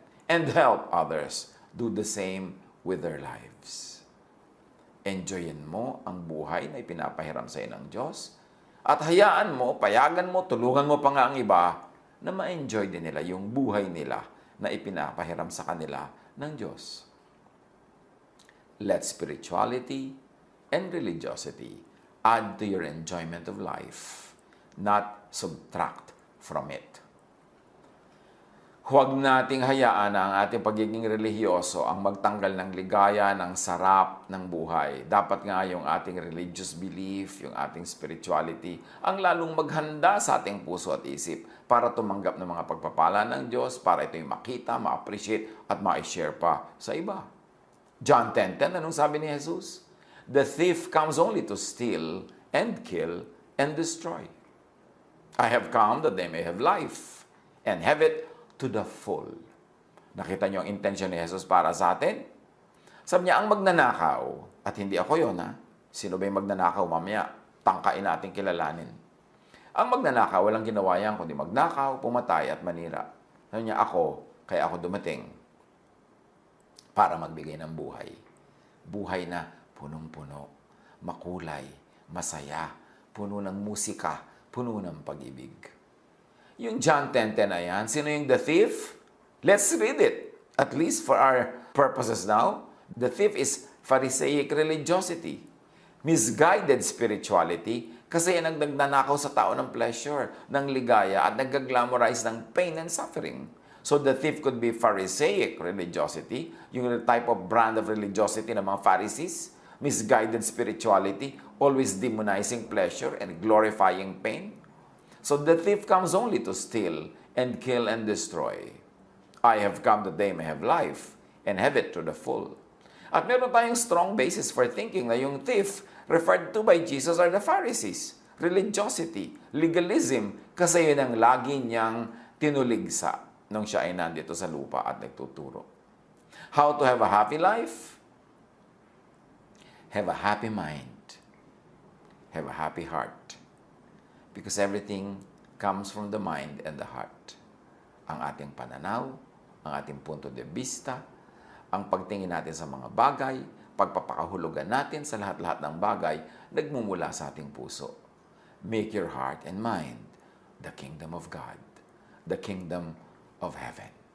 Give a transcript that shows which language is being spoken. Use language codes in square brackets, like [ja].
[en] And help others do the same with their lives. [tl] Enjoyin mo ang buhay na ipinapahiram sa iyo ng Diyos. At hayaan mo, payagan mo, tulungan mo pa nga ang iba na ma-enjoy din nila yung buhay nila na ipinapahiram sa kanila ng Diyos. [en] Let spirituality and religiosity add to your enjoyment of life, not subtract from it. [tl] Huwag nating hayaan na ang ating pagiging relihiyoso ang magtanggal ng ligaya, ng sarap ng buhay. Dapat nga yung ating religious belief, yung ating spirituality, ang lalong maghanda sa ating puso at isip para tumanggap ng mga pagpapala ng Diyos, para ito'y makita, ma-appreciate at ma-share pa sa iba. John 10:10, anong sabi ni Jesus? [en] The thief comes only to steal and kill and destroy. I have come that they may have life and have it to the full. [tl] Nakita niyo ang intention ni Jesus para sa atin? Sabi niya, ang magnanakaw, at hindi ako yon ha, sino ba yung magnanakaw mamaya? Tangkain natin kilalanin. Ang magnanakaw, walang ginawa yan, kundi magnakaw, pumatay at manira. Sabi niya, kaya ako dumating para magbigay ng buhay. Buhay na punong-puno, makulay, masaya, puno ng musika, puno ng pag-ibig. Yung John 10:10 na yan, sino yung the thief? [en] Let's read it. At least for our purposes now. The thief is Pharisaic religiosity. [tl] Misguided spirituality kasi yan ang nagnanakaw sa tao ng pleasure, ng ligaya at nag-glamorize ng pain and suffering. [en] So the thief could be Pharisaic religiosity, [tl] yung type of brand of religiosity ng mga Pharisees, [en] misguided spirituality, always demonizing pleasure and glorifying pain. So the thief comes only to steal and kill and destroy. I have come that they may have life and have it to the full. [tl] At meron tayong [en] strong basis for thinking na yung thief referred to by Jesus are the Pharisees. [tl] Religiosity, legalism, kasi yun ang lagi niyang tinuligsa nung siya ay nandito sa lupa at nagtuturo. [en] How to have a happy life? Have a happy mind. Have a happy heart. Because everything comes from the mind and the heart. [tl] Ang ating pananaw, ang ating punto de vista, ang pagtingin natin sa mga bagay, pagpapakahulugan natin sa lahat-lahat ng bagay, nagmumula sa ating puso. [en] Make your heart and mind the kingdom of God, the kingdom of heaven.